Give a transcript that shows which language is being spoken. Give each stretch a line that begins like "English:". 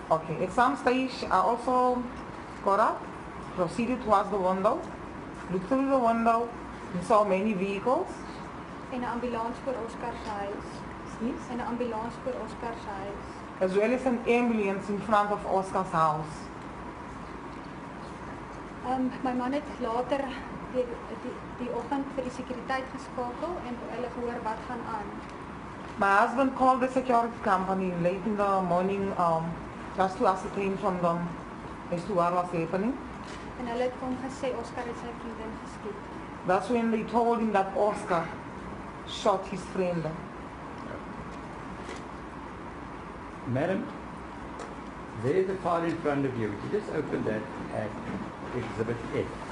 English: Okay, at some stage I also got up, proceeded towards the window, looked through the window, and saw many vehicles.
Afrikaans: En 'n ambulans voor Oscar se huis.
English: Yes.
Afrikaans: En 'n ambulans voor Oscar se huis.
English: As well as an ambulance in front of Oscar's house.
Afrikaans: My man het later die oggend vir die sekuriteit geskakel en hulle gehoor wat gaan aan.
English: My husband called the security company late in the morning just to ascertain from them as to what was happening.
Afrikaans: En hulle het hom gesê Oscar het sy vriendin geskiet.
English: That's when they told him that Oscar shot his friend. Madam, there's a file in front of you. Would you just open that at Exhibit F?